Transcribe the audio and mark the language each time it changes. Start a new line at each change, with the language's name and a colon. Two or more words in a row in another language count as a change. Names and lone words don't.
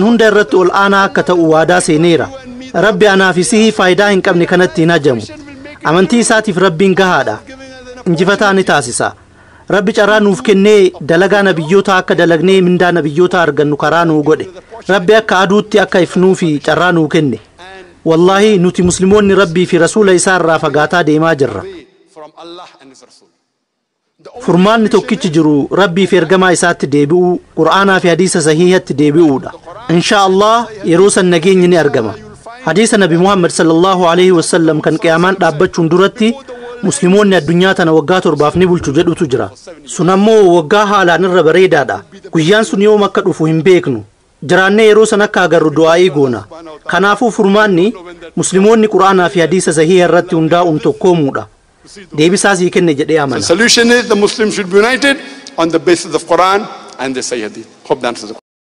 Oromo: hunda irratti ol aanaa akka ta'u waadaa seeneera rabbi anaaf isii faayidaa hin qabne kanatti hin hajamu amantii isaatiif rabbiin gahaadha injifataa ni taasisa rabbi carraa nuuf kennee dalagaa nabiyyoota akka dalagnee mindaa nabiyyoota argannu karaa nuu godhe rabbi akka aduutti akka ifnuu fi carraa nuu kenne wallaahi nuti muslimoonni rabbii fi rasuula isaa irraa fagaataa deemaa jirra furmaanni tokkichi jiru rabbii fi ergamaa isaatti deebi'uu qur'aanaa fi hadiisa sahiihatti deebi'uudha
Arabic: إن شاء الله
Oromo: yeroo san nageenyi ni argama hadiisa nabi Muhammad
Arabic: صلى الله عليه وسلم
Oromo: kan qiyaamaan dhaabbachuun duratti muslimoonni addunyaa tana waggaa 7 ni bulchu jedhutu jira sun ammoo waggaa haalaan irra bareedaadha guyyaan sun yoom akka dhufu hin beeknu jiraannee yeroo san akka agarru du'aa'ii goona kanaafuu furmaanni muslimoonni qur'aanaa fi hadiisa sahiha irratti hundaa'uun tokkoomuudha deebisaa sii kenne jedhee amana
English: The solution is the Muslims should be united on the basis of Quran and the Sahih Hadith. Hope that answers the question.